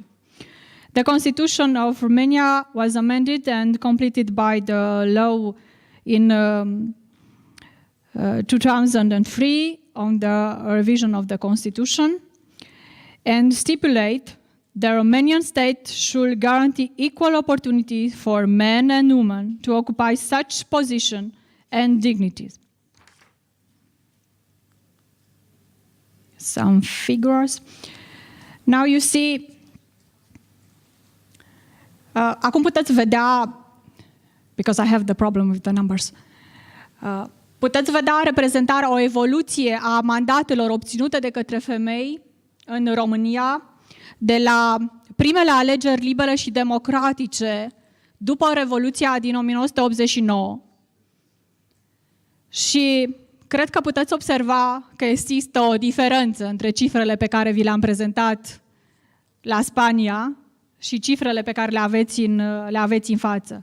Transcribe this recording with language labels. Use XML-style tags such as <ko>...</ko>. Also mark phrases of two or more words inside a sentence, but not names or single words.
<en>The Constitution of Romania was amended and completed by the law in 2003 on the revision of the Constitution, and stipulate the Romanian state should guarantee equal opportunity for men and women to occupy such position and dignities. Some figures. Now you see,</en> <ro>acum puteți vedea,</ro> <en>because I have the problem with the numbers,</en> <ro>Puteți vedea reprezentarea, o evoluție a mandatelor obținute de către femei în România, de la primele alegeri libere și democratice după Revoluția din 1989. Și cred că puteți observa că există o diferență între cifrele pe care vi le-am prezentat la Spania și cifrele pe care le aveți în față.</ro>